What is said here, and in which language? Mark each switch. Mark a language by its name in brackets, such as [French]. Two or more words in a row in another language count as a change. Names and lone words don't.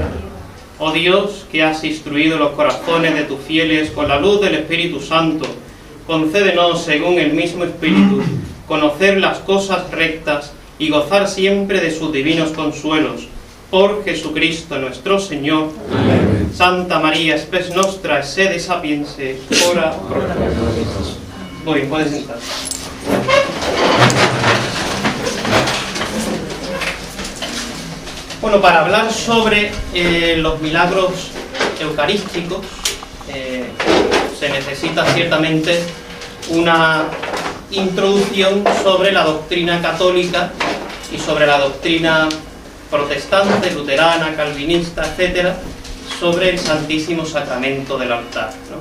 [Spanish] Oh Dios, que has instruido los corazones de tus fieles con la luz del Espíritu Santo, concédenos, según el mismo Espíritu, conocer las cosas rectas y gozar siempre de sus divinos consuelos. Por Jesucristo nuestro Señor. Amén. [Latin] Santa María, spes nostra, sede sapiense, ora pro nobis. [Spanish] Muy bien, puedes sentar. Bueno, para hablar sobre los milagros eucarísticos se necesita ciertamente una introducción sobre la doctrina católica y sobre la doctrina protestante, luterana, calvinista, etcétera, sobre el Santísimo Sacramento del altar, ¿no?